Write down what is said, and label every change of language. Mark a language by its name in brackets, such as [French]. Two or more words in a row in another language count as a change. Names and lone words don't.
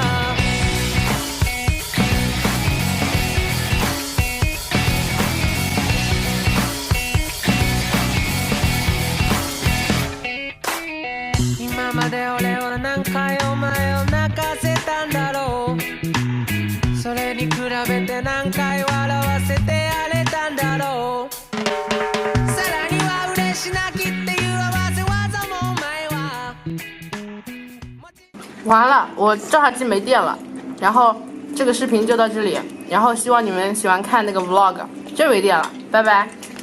[Japanese] 今まで俺は何回お前を泣かせたんだろうそれに比べて何回笑わせてやれたんだろうさらには嬉し泣きっていう合わせ技もお前は [Chinese] 完了，我照相机没电了，然后这个视频就到这里，然后希望你们喜欢看那个 vlog，真没电了，拜拜。